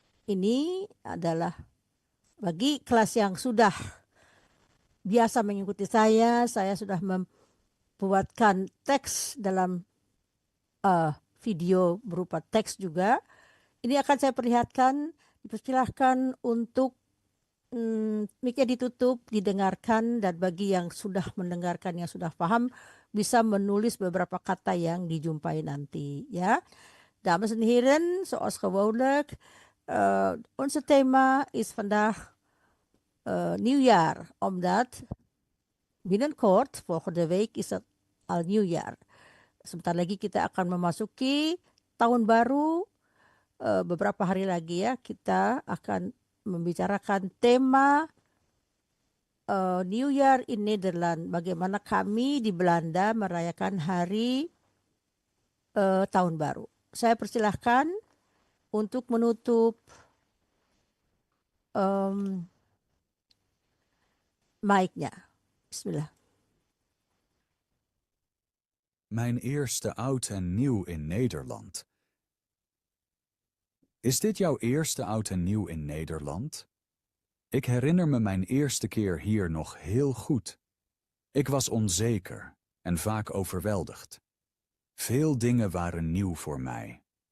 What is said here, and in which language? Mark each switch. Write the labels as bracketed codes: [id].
[id] Ini adalah bagi kelas yang sudah biasa mengikuti saya sudah membuatkan teks dalam video berupa teks juga. Ini akan saya perlihatkan, dipersilahkan untuk mic-nya ditutup, didengarkan, dan bagi yang sudah mendengarkan, yang sudah paham, bisa menulis beberapa kata yang dijumpai nanti. [nl] Ya, dames en heren, zoals gewoonlijk, onze thema is vandaag nieuwjaar, omdat binnenkort, volgende week, is het al nieuwjaar. [id] Sebentar lagi kita akan memasuki tahun baru, beberapa hari lagi ya, kita akan membicarakan tema [en] New Year in Nederland. [id] Bagaimana kami di Belanda merayakan hari tahun baru. Saya persilahkan untuk menutup mic-nya. [ar] Bismillah. [nl] Mijn eerste oud en nieuw in Nederland. Is dit jouw eerste oud en nieuw in Nederland? Ik herinner me mijn eerste keer hier nog heel goed. Ik was onzeker en vaak overweldigd. Veel dingen waren nieuw voor mij.